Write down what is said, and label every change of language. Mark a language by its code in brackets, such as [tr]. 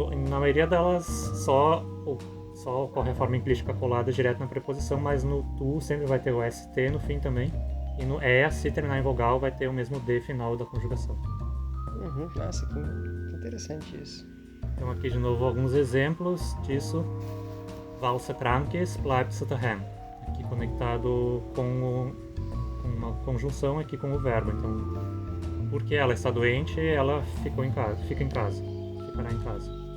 [pt] Na maioria delas, só ocorre a forma enclítica colada direto na preposição, mas no tu sempre vai ter o ST no fim também. E no ea, se terminar em vogal, vai ter o mesmo D final da conjugação. Nossa, que interessante isso. Então, aqui de novo alguns exemplos disso. [de] Weil sie krank ist, bleibt sie daheim. [pt] Aqui conectado com uma conjunção aqui com o verbo. Então, porque ela está doente, ela fica em casa, ficará em casa.